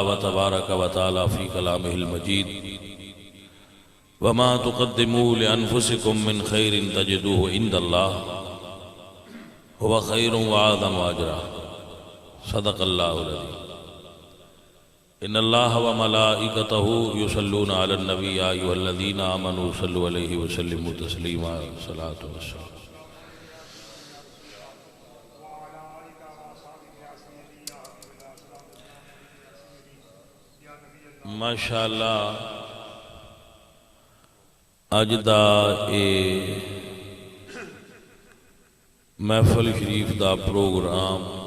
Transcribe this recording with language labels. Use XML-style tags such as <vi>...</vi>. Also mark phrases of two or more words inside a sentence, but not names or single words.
<ar>وتبارك وتعالى في كلامه المجيد وما تقدموا لأنفسكم من خير تجدوه عند الله هو خير وأعظم أجرا صدق الله العظيم ان الله وملائكته يصلون على النبي يا ايها الذين امنوا صلوا عليه وسلموا تسليما صلاة والسلام</ar> <pa>ماشاءاللہ اج دا اے محفل شریف دا پروگرام</pa>